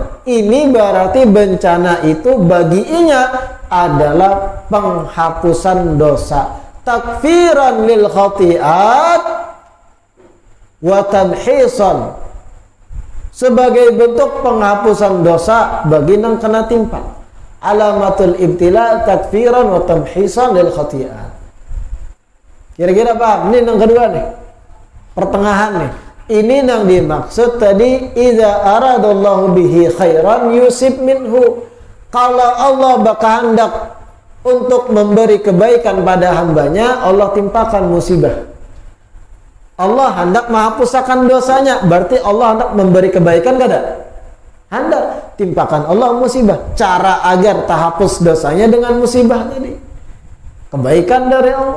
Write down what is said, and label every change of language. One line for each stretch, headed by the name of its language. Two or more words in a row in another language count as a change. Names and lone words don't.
Indonesian: Ini berarti bencana itu baginya adalah penghapusan dosa,
Arabic: تكفيرا للخطيئات وتمحيصا,
Indonesian: sebagai bentuk penghapusan dosa bagi nang kena timpa.
Arabic: علامة الابتلاء تكفيرا وتمحيصا للخطيئات.
Indonesian: Kira-kira paham? Ini yang kedua nih, pertengahan nih. Ini yang dimaksud tadi,
Arabic: إذا أراد الله به خيرا يصب منه.
Indonesian: Kalau Allah berkehendak untuk memberi kebaikan pada hambanya, Allah timpakan musibah. Allah hendak menghapuskan dosanya, berarti Allah hendak memberi kebaikan kada? Hendak, timpakan Allah musibah. Cara agar terhapus dosanya dengan musibah tadi, kebaikan dari Allah.